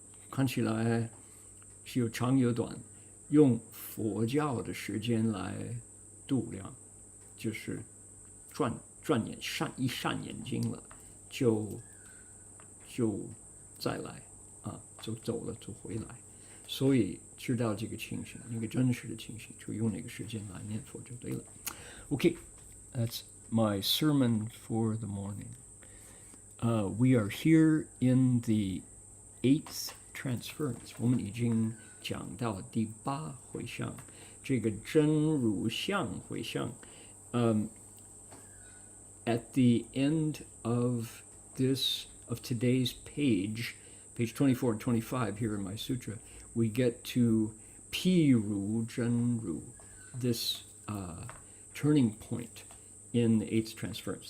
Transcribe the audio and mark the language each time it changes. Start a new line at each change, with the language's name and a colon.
Chinese: 看起来是有长有短，用佛教的时间来度量，就是转眼一闪眼睛了，就再来就走了就回来，所以知道这个情形，那个真实的情形，就用那个时间来念佛就对了。
English: Okay, that's my sermon for the morning. We are here in the 8th transference.
Chinese: 我们已经讲到第8回向，这个真如相回向。
English: At the end of today's page 24 and 25 here in my sutra, we get to
Chinese: 譬如真如,
English: this turning point in the 8th transference.